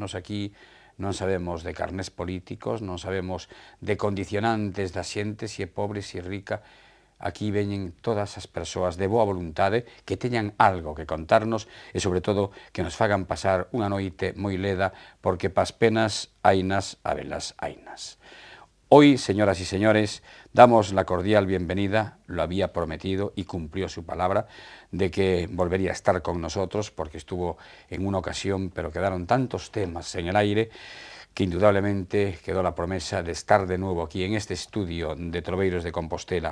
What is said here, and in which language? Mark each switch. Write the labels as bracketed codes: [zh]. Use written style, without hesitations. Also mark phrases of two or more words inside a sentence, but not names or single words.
[gl] Nos aquí non sabemos de carnés políticos, non sabemos de condicionantes da xente, se é pobre, se é rica. Aquí veñen todas as persoas de boa voluntade que teñan algo que contarnos e, sobre todo, que nos fagan pasar unha noite moi leda, porque pas penas hainas, habelas hainas. [es] Hoy, señoras y señores, damos la cordial bienvenida, lo había prometido y cumplió su palabra, de que volvería a estar con nosotros, porque estuvo en una ocasión, pero quedaron tantos temas en el aire, que indudablemente quedó la promesa de estar de nuevo aquí en este estudio de Troveiros de Compostela.